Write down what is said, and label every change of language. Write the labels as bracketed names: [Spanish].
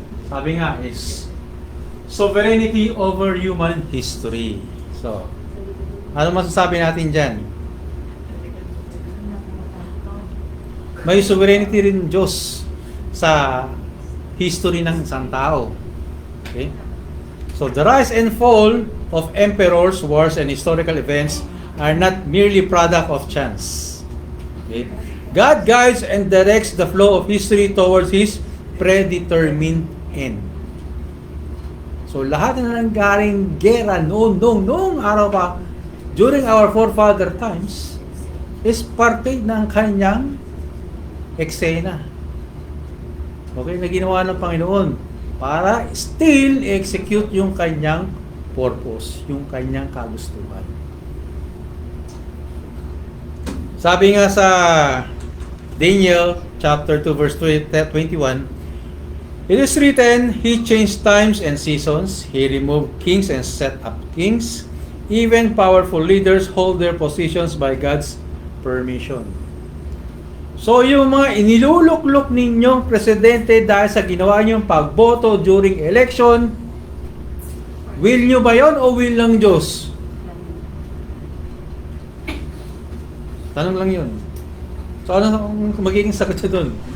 [Filipino] Sabi nga [English] is sovereignty over human history. [Filipino] So, ano masasabi natin dyan? May sovereignty rin Diyos sa history ng isang tao. Okay? [English] So, the rise and fall of emperors, wars, and historical events are not merely product of chance. Okay? God guides and directs the flow of history towards His predetermined end. [Filipino] So, lahat na nanggaring gera noong araw pa, [English] during our forefather times, [Filipino] is parte ng kanyang eksena. Okay, na ginawa ng Panginoon para [English] still execute [Filipino] yung kanyang purpose, yung kanyang kagustuhan. Sabi nga sa [English] Daniel chapter 2 verse 21, it is written, He changed times and seasons, He removed kings and set up kings, even powerful leaders hold their positions by God's permission. [Filipino] So yung mga iniluluklok ninyong presidente dahil sa ginawa niyong pagboto [English] during election, [Filipino] will nyo ba yon o will ng Diyos? Tanong lang yun. So ano ang magiging sagot siya doon?